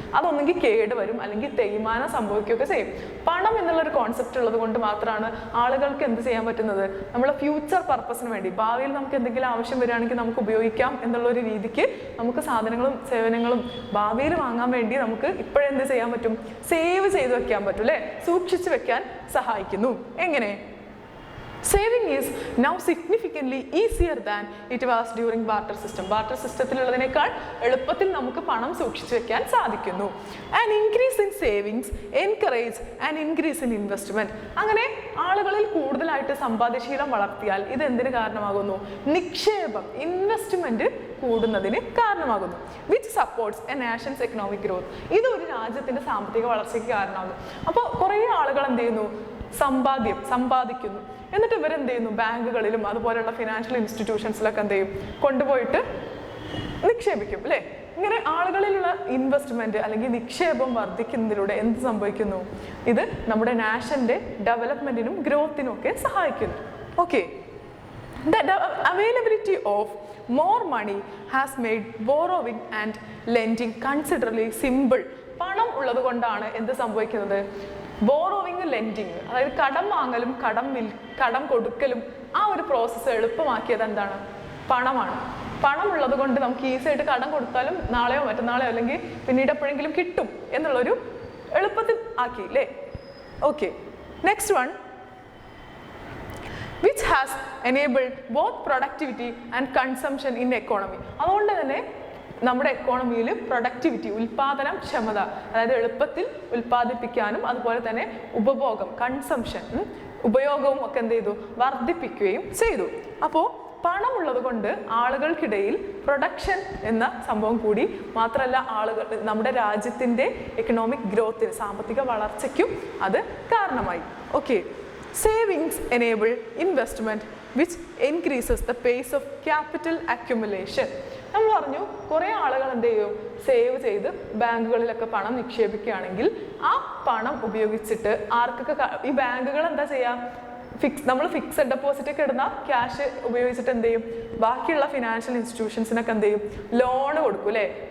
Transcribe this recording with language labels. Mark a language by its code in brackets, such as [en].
[ml] അതൊന്നെങ്കിൽ കേട് വരും അല്ലെങ്കിൽ തേയ്മാനം സംഭവിക്കുകയൊക്കെ ചെയ്യും. പണം എന്നുള്ളൊരു കോൺസെപ്റ്റ് ഉള്ളത് കൊണ്ട് മാത്രമാണ് ആളുകൾക്ക് എന്ത് ചെയ്യാൻ പറ്റുന്നത്? നമ്മളെ ഫ്യൂച്ചർ പർപ്പസിന് വേണ്ടി, ഭാവിയിൽ നമുക്ക് എന്തെങ്കിലും ആവശ്യം വരികയാണെങ്കിൽ നമുക്ക് ഉപയോഗിക്കാം എന്നുള്ളൊരു രീതിക്ക് നമുക്ക് സാധനങ്ങളും സേവനങ്ങളും ഭാവിയിൽ വാങ്ങാൻ വേണ്ടി നമുക്ക് ഇപ്പോഴെന്ത് ചെയ്യാൻ പറ്റും? സേവ് ചെയ്ത് വെക്കാൻ പറ്റും അല്ലേ. സൂക്ഷിച്ച് വെക്കാൻ സഹായിക്കുന്നു. എങ്ങനെ? [en] Saving is now significantly easier than it was during barter system. [ml] Barter സിസ്റ്റത്തിലുള്ളതിനേക്കാൾ എളുപ്പത്തിൽ നമുക്ക് പണം സൂക്ഷിച്ചു വെക്കാൻ സാധിക്കുന്നു. [en] An increase in savings encourage an increase in investment. [ml] അങ്ങനെ ആളുകളിൽ കൂടുതലായിട്ട് സമ്പാദ്യശീലം വളർത്തിയാൽ ഇത് എന്തിന് കാരണമാകുന്നു? നിക്ഷേപം, ഇൻവെസ്റ്റ്മെന്റ് കൂടുന്നതിന് കാരണമാകുന്നു. [en] Which supports a nation's economic growth. [ml] ഇത് ഒരു രാജ്യത്തിന്റെ സാമ്പത്തിക വളർച്ചയ്ക്ക് കാരണമാകും. അപ്പോൾ കുറേ ആളുകൾ എന്ത് ചെയ്യുന്നു? സമ്പാദിക്കുന്നു. എന്നിട്ട് ഇവരെന്ത് ചെയ്യുന്നു? ബാങ്കുകളിലും അതുപോലെയുള്ള ഫിനാൻഷ്യൽ ഇൻസ്റ്റിറ്റ്യൂഷൻസിലൊക്കെ എന്ത് ചെയ്യും? കൊണ്ടുപോയിട്ട് നിക്ഷേപിക്കും അല്ലേ? ഇങ്ങനെ ആളുകളിലുള്ള ഇൻവെസ്റ്റ്മെന്റ് അല്ലെങ്കിൽ നിക്ഷേപം വർദ്ധിക്കുന്നതിലൂടെ എന്ത് സംഭവിക്കുന്നു? ഇത് നമ്മുടെ നാഷന്റെ ഡെവലപ്മെന്റിനും ഗ്രോത്തിനും ഒക്കെ സഹായിക്കുന്നു. [en] Okay, the availability of more money has made borrowing and lending considerably simple. [ml] പണം ഉള്ളത് കൊണ്ടാണ് എന്ത് സംഭവിക്കുന്നത്? ബോറോവിങ്, ലെൻഡിങ്, അതായത് കടം വാങ്ങലും കടം കൊടുക്കലും ആ ഒരു പ്രോസസ്സ് എളുപ്പമാക്കിയത് എന്താണ്? പണമാണ്. പണം ഉള്ളത് കൊണ്ട് നമുക്ക് ഈസി ആയിട്ട് കടം കൊടുത്താലും നാളെയോ മറ്റന്നാളെയോ അല്ലെങ്കിൽ പിന്നീട് എപ്പോഴെങ്കിലും കിട്ടും എന്നുള്ളൊരു എളുപ്പത്തിൽ ആക്കി അല്ലേ? [en] Okay, next one, which has enabled both productivity and consumption in economy. [ml] അതുകൊണ്ട് തന്നെ നമ്മുടെ എക്കോണമിയിൽ പ്രൊഡക്ടിവിറ്റി, ഉൽപാദനം ക്ഷമത, അതായത് എളുപ്പത്തിൽ ഉൽപ്പാദിപ്പിക്കാനും അതുപോലെ തന്നെ ഉപഭോഗം, കൺസംഷൻ, ഉപയോഗവും ഒക്കെ എന്ത് ചെയ്തു? വർദ്ധിപ്പിക്കുകയും ചെയ്തു. അപ്പോൾ പണമുള്ളത് കൊണ്ട് ആളുകൾക്കിടയിൽ പ്രൊഡക്ഷൻ എന്ന സംഭവം കൂടി, മാത്രമല്ല ആളുകൾ നമ്മുടെ രാജ്യത്തിൻ്റെ എക്കണോമിക് ഗ്രോത്തിന്, സാമ്പത്തിക വളർച്ചയ്ക്കും അത് കാരണമായി. [en] Okay, savings enable investment which increases the pace of capital accumulation. [ml] നമ്മൾ പറഞ്ഞു കുറേ ആളുകൾ എന്ത് ചെയ്യും? സേവ് ചെയ്ത് ബാങ്കുകളിലൊക്കെ പണം നിക്ഷേപിക്കുകയാണെങ്കിൽ ആ പണം ഉപയോഗിച്ചിട്ട് ആർക്കൊക്കെ ഈ ബാങ്കുകൾ എന്താ ചെയ്യുക? നമ്മൾ ഫിക്സഡ് ഡെപ്പോസിറ്റ് ഒക്കെ ഇടുന്ന ക്യാഷ് ഉപയോഗിച്ചിട്ട് എന്ത് ചെയ്യും? ബാക്കിയുള്ള ഫിനാൻഷ്യൽ ഇൻസ്റ്റിറ്റ്യൂഷൻസിനൊക്കെ എന്ത് ചെയ്യും? ലോൺ കൊടുക്കും അല്ലേ?